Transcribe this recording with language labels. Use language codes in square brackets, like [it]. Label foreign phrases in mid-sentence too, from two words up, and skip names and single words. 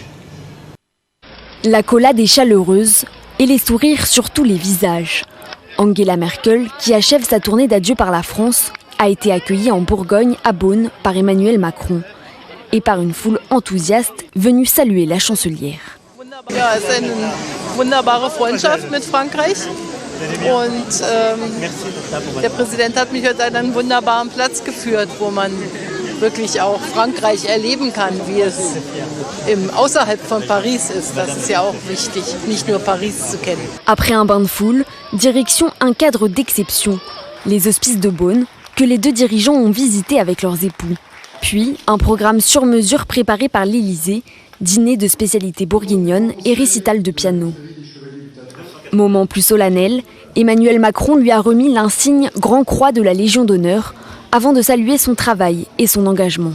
[fr] L'accolade est chaleureuse et les sourires sur tous les visages. Angela Merkel, qui achève sa tournée d'adieu par la France, a été accueillie en Bourgogne, à Beaune, par Emmanuel Macron et par une foule enthousiaste venue saluer la chancelière. [de] Ja, es ist eine wunderbare Freundschaft mit Frankreich und der Präsident hat mich heute an einen wunderbaren Platz geführt, wo man wirklich auch Frankreich erleben kann, wie es außerhalb von Paris ist. Das ist ja auch wichtig, nicht nur Paris zu kennen. [fr] Après un bain de foule, direction un cadre d'exception, les hospices de Beaune, que les deux dirigeants ont visité avec leurs époux. Puis, un programme sur mesure préparé par l'Élysée, dîner de spécialités bourguignonnes et récital de piano. Moment plus solennel, Emmanuel Macron lui a remis l'insigne Grand Croix de la Légion d'honneur avant de saluer son travail et son engagement.